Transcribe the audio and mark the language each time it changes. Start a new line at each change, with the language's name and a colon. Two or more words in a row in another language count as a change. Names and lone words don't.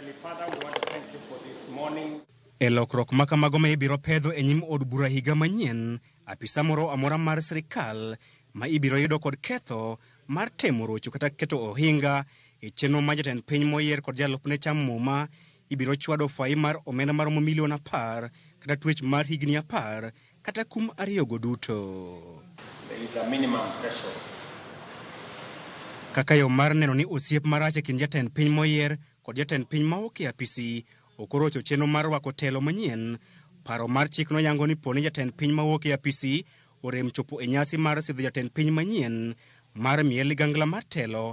Luo (Kenya and Tanzania): E lokruok ma kamago ma ibiro pedho e nyim od bura higa manyien, apisa moro amora mar sirikal ma ibiro yudo kod ketho mar temo rocho kata keto ohinga e chenro ma jatend piny moyier kod jalupne chamo muma ibiro chwado fai mar omenda maromo milion 10 kata twech mar higni 10 kata kum 2 go duto.
English: There is a minimum threshold.
Luo (Kenya and Tanzania): Kaka yo mar neno ni osiep marach e kind jatend piny moyier kod jatend piny mawuok e apisi okorocho chenro mar rwako telo manyien, paro mar chik no yango ni poni jatend piny mawuok e apisi orem chopo e nyasi mar sidho jatend piny manyien mar miel ligangla mar telo.